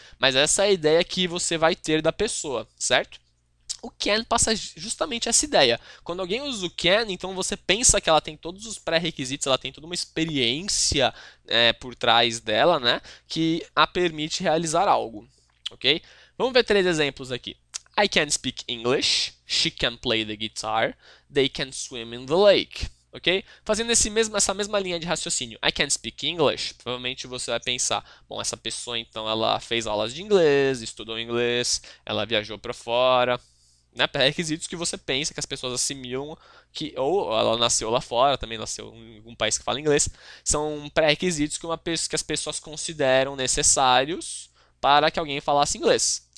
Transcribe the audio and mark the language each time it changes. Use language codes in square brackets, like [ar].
[pt] Mas essa é a ideia que você vai ter da pessoa, certo? O can passa justamente essa ideia. Quando alguém usa o can, então você pensa que ela tem todos os pré-requisitos, ela tem toda uma experiência por trás dela, né, que a permite realizar algo, ok? Vamos ver três exemplos aqui. [en] I can speak English, she can play the guitar, they can swim in the lake. [pt] Ok? Fazendo essa mesma linha de raciocínio, [en] I can speak English, [pt] provavelmente você vai pensar, bom, essa pessoa então ela fez aulas de inglês, estudou inglês, ela viajou para fora, né, pré-requisitos que você pensa que as pessoas assimilam que ou ela nasceu lá fora, também nasceu em um país que fala inglês, são pré-requisitos que as pessoas consideram necessários para que alguém falasse inglês.